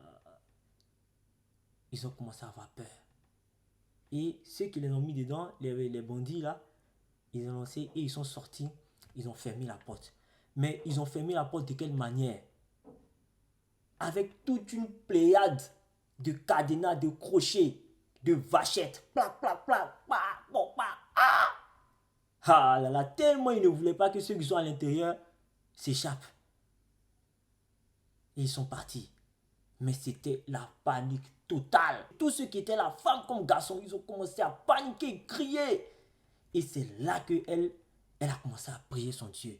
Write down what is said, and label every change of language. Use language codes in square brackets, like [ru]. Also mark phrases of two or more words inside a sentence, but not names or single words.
[fr] Ils ont commencé à avoir peur. Et ceux qui les ont mis dedans, les bandits là, ils ont lancé et ils sont sortis. Ils ont fermé la porte. Mais ils ont fermé la porte de quelle manière? Avec toute une pléiade de cadenas, de crochets, de vachettes. Plac, plac, plac, plac, plac, plac. Ah là là, tellement ils ne voulaient pas que ceux qui sont à l'intérieur s'échappent. Et ils sont partis. Mais c'était la panique totale. Tous ceux qui étaient là, femmes comme garçons, ils ont commencé à paniquer, crier. Et c'est là qu'elle a commencé à prier son Dieu.